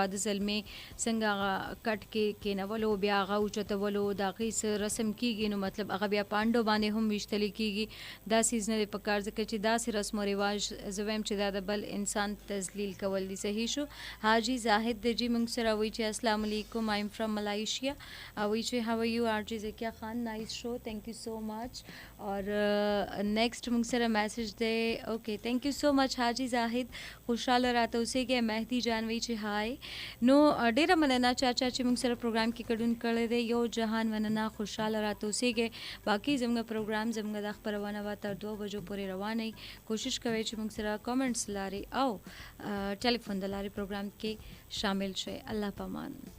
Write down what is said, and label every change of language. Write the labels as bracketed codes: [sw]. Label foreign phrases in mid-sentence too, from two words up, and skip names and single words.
[ps] واده زلمې څنګه هغه کټ کې کېنولو بیا هغه اوچتولو د هغې څه رسم کېږي نو مطلب هغه بیا پانډو باندې هم ویشتلی کېږي دا څیز نه دی په کار ځکه چې داسې رسم و رواج زه وایم چې دا د بل انسان تذلیل کول دي صحیح شو حاجی زاهد د جی موږ سره وایي چې [ar] السلام علیکم [en] I am from Malaysia [ps] وایي چې [en] how are you [ps] RJ زکیہ خان نائس شو [en] thank you so much [ps] اور نیکسٹ موږ سره میسج دی [en] okay thank you so much [ps] حاجی زاهد خوشاله راته اوسېږئ مهدي جان وایي چې هاي نو ډېره مننه چاچا چې موږ سره پروګرام کې ګډون کړی دی یو جهان مننه خوشاله راته اوسېږئ باقي زموږ پروګرام زموږ د خپرونه به تر 2 بجو پورې روانه کوشش کوئ چې موږ سره کامنټس لاري او ټلیفون د لاري پروګرام کې شامل شئ الله پامان